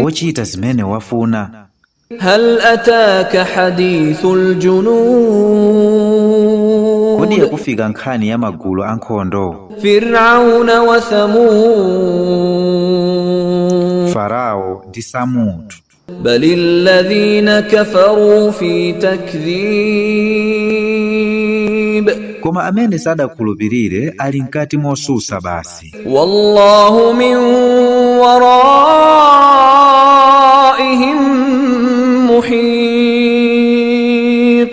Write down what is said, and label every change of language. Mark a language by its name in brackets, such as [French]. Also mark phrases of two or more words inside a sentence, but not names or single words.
[Nyanja] Wochita zimene wafuna. [Arabic] هل أتاك حديث الجنود. [Nyanja] Kodi yakufika nkhani ya magulu ankhondo. [Arabic] فرعون وثمود. [Nyanja] Farao ndi Samudu. [Arabic] بل الذين كفروا في تكذيب. [Nyanja] Koma amene sadakhulupirire ali mkati mosusa basi. [Arabic] والله من ورائهم محيط.